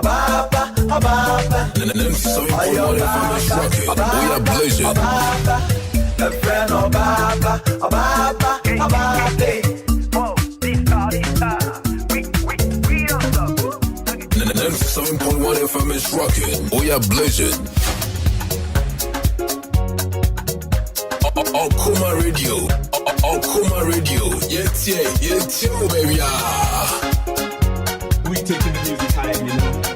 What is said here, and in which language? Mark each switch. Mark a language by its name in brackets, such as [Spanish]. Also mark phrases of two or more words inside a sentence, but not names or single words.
[English] we are blazing. The friend of Baba, And 97.1 FM is rocking. We are blazing. Okoman Radio. Okoman Radio. Yes. year, it's you, baby. We taking the music high, you know.